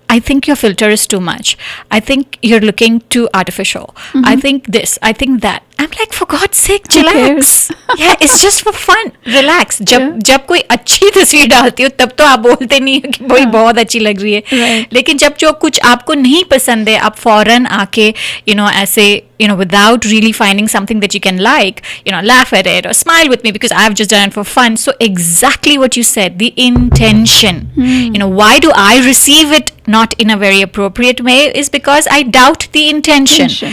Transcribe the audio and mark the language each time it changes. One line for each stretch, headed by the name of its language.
English: I think your filter is too much. I think you're looking too artificial. I think this, I think that. I'm like, for God's sake, chillax. Yeah, it's just for fun. Relax.
Hindi: जब कोई अच्छी तस्वीर डालती हो तब तो आप बोलते नहीं हो कि भाई बहुत अच्छी लग रही है. लेकिन जब जो कुछ आपको नहीं पसंद है, आप फौरन आके ऐसे
English: without really finding something that you can like, laugh at it or smile with me because I've just done it for fun. So exactly what you said, the intention. Why do I receive it not in a very appropriate way is because I doubt the intention.